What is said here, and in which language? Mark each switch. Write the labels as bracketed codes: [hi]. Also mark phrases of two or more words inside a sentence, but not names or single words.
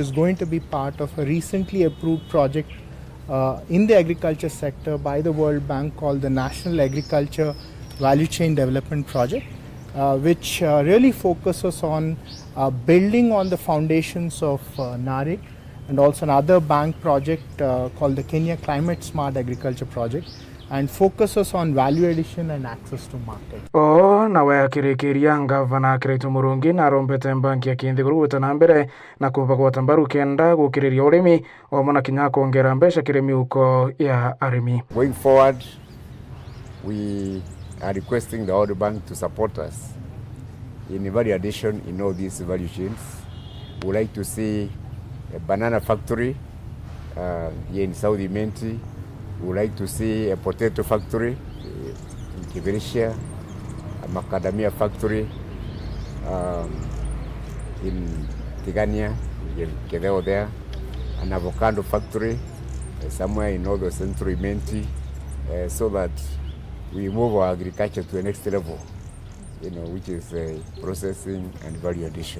[en] is going to be part of a recently approved project in the agriculture sector by the World Bank called the National Agriculture Value Chain Development Project, which really focuses on building on the foundations of Narig, and also another bank project called the Kenya Climate Smart Agriculture Project, and focuses on value addition and access to market. [mer] nawe akirikiria ngavana Kiraitu Murungi na rombete banki ya Kinthiguru gutana mbere na kubagwata mbaru kenda gukiriria urimi o mona kinya kuongera mbeca kiri miuko ya arimi. [en] Going forward, we are requesting the World Bank to support us in value addition in all these value chains. We would like to see a banana factory here in South Imenti. We would like to see a potato factory in Kiverishia, a macadamia factory in Tigania, Kedeo there, an avocado factory somewhere in northern central Imenti, so that we move our agriculture to the next level, which is processing and value addition.